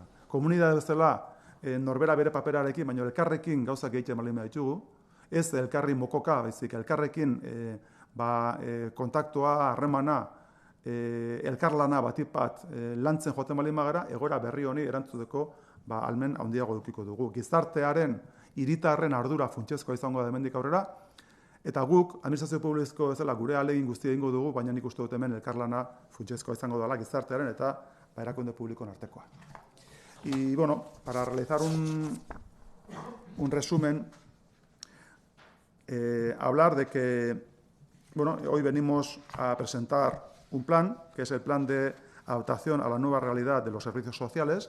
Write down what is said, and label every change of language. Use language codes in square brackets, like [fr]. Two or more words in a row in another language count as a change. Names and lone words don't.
[eu] Komunitate bezala norbera bere paperarekin, baina elkarrekin gauzak egiten baldin baditugu, ez elkarri mokoka, baizik elkarrekin kontaktua, harremana, elkarlana batik bat lantzen joaten baldin bagara, egoera berri honi erantzuteko almen handiago edukiko dugu. Gizartearen, hiritarren ardura funtsezkoa izango da hemendik aurrera, eta guk, administrazio publiko bezala gure ahalegin guztia egingo dugu, baina nik uste dut hemen elkarlana funtsezkoa izango dela gizartearen eta erakunde publikoen artekoa. [es] Y bueno, para realizar un resumen, hablar de que, bueno, hoy venimos a presentar un plan, que es el plan de adaptación a la nueva realidad de los servicios sociales.